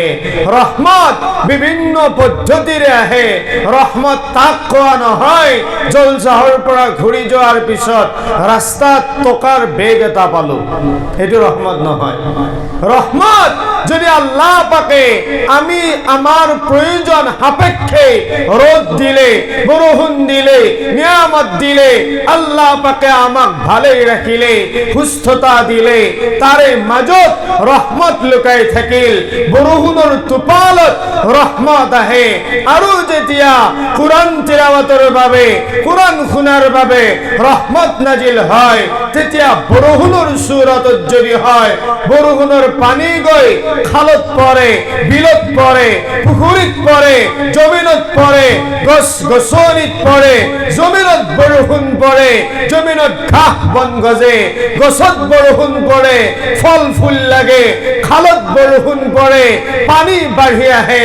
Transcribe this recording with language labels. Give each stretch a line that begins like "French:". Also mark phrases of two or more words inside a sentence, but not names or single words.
Assamese: ৰহমত বিভিন্ন পদ্ধতিৰে আহে। ৰহমত তাক কোৱা নহয় জলচাহৰ পৰা ঘূৰি যোৱাৰ পিছত ৰাস্তাত টকাৰ বেগ এটা পালো, সেইটো ৰহমত নহয়। রহমত যদি আল্লাহ পাকে আমি আমার প্রয়োজন সাপেক্ষে রোদ দিলে, বরষুণ দিলে, নিয়ামত দিলে, আল্লাহ পাকে আমাক ভালে রাখিলে, সুস্থতা দিলে, তারে মাজত রহমত লুকাই থাকিল। বরষুণৰ টোপালত রহমত আহে। আৰু যেতিয়া কোরআন তিলাওয়াতৰ বাবে, কোরআন শুনাৰ বাবে রহমত নাজিল হয়, তেতিয়া বৰষুণৰ সুৰতত যদি হয়, বৰষুণৰ পানী গৈ খালত পৰে, বিলত পৰে, পুখুৰীত পৰে, জমিনত পৰে, গছ গছনিত পৰে, জমিনত বৰষুণ পৰে, জমিনত ঘাঁহ বন গজে, গছত বৰষুণ পৰে, ফল ফুল লাগে, খালত বৰষুণ পৰে, পানী বাঢ়ি আহে।